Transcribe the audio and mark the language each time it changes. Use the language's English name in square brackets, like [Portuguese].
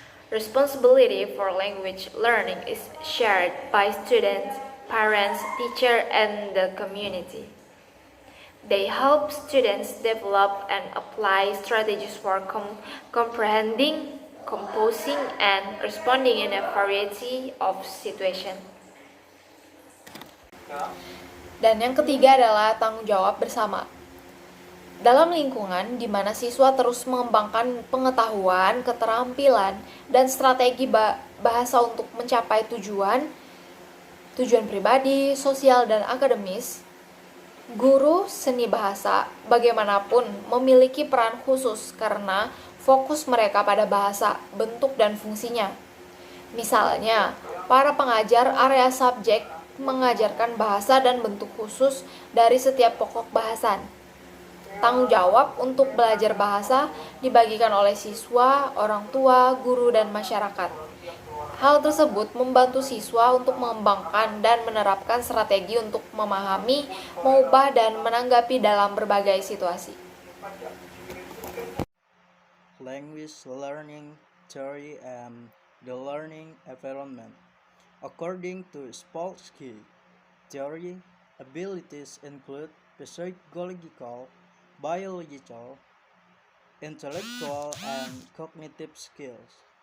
[English] Responsibility for language learning is shared by students, parents, teachers, and the community. They help students develop and apply strategies for comprehending, composing, and responding in a variety of situations. [Indonesian] Dan yang ketiga adalah tanggung jawab bersama. Dalam lingkungan di mana siswa terus mengembangkan pengetahuan, keterampilan, dan strategi bahasa untuk mencapai tujuan pribadi, sosial, dan akademis, Guru seni bahasa bagaimanapun memiliki peran khusus karena fokus mereka pada bahasa, bentuk, dan fungsinya. Misalnya, para pengajar area subjek mengajarkan bahasa dan bentuk khusus dari setiap pokok bahasan. Tanggung jawab untuk belajar bahasa dibagikan oleh siswa, orang tua, guru, dan masyarakat. Hal tersebut membantu siswa untuk mengembangkan dan menerapkan strategi untuk memahami, mengubah, dan menanggapi dalam berbagai situasi. [English] Language learning theory and the learning environment. According to Spolsky theory, abilities include psychological, biological, intellectual, and cognitive skills.